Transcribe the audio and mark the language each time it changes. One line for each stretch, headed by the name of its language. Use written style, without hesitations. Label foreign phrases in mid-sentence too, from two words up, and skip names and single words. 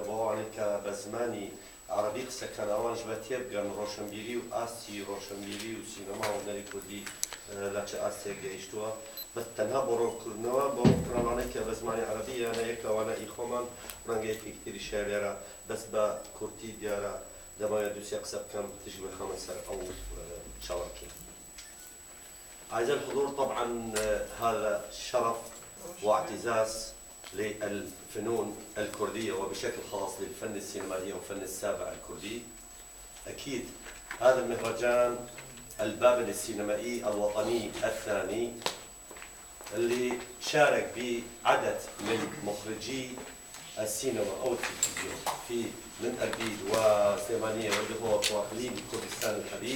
Central Kurdish: بۆ ئەوانێک کە بە زمانی عەرەبی قسەکەن ئەوانش بە تێبگەن ڕۆشنبیری و ئاستی ڕۆشنبیری و سینەما و هونەری کوردی لە چه ئاستێک گەیشتووە بە تەنها بۆ ڕۆکردنەوە بۆ پرۆنانێک کە بە زمانی عەرەبی یانە یەکەوانە ئی خۆمان ڕەنگە یەکێکی تریشە لێرە بەس بە کورتی دیارە دەماوێت دووسێ قسە بکەم تشک بخەمە سەر ئەو چاوەکی.
Arabic: أعزائي الحضور طبعا هذا شرف واعتزاز للفنون الكردية وبشكل خاص للفن السينمائي والفن السابع الكردي. أكيد هذا المهرجان البابل السينمائي الوطني الثاني اللي شارك بعدد من مخرجي السينما أو التلفزيون في من أربيل وسليمانية والدهوك وإقليم كردستان الحبيب.